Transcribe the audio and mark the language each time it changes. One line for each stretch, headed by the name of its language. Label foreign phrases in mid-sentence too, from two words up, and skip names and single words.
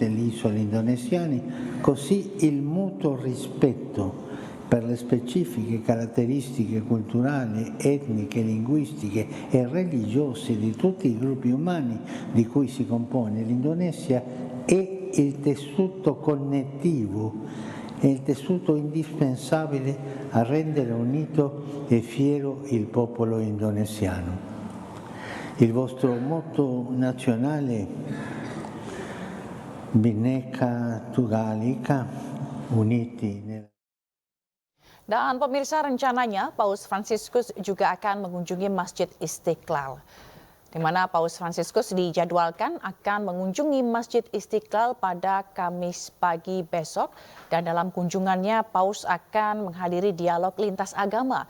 Italian: le isole indonesiane, così il mutuo rispetto per le specifiche caratteristiche culturali, etniche, linguistiche e religiose di tutti i gruppi umani di cui si compone l'Indonesia è il tessuto connettivo, è il tessuto indispensabile a rendere unito e fiero il popolo indonesiano. Il vostro motto nazionale, Bhinneka Tunggal Ika, uniti nel.
Indonesian: Dan pemirsa, rencananya Paus Fransiskus juga akan mengunjungi Masjid Istiqlal, di mana Paus Fransiskus dijadwalkan akan mengunjungi Masjid Istiqlal pada Kamis pagi besok, dan dalam kunjungannya Paus akan menghadiri dialog lintas agama.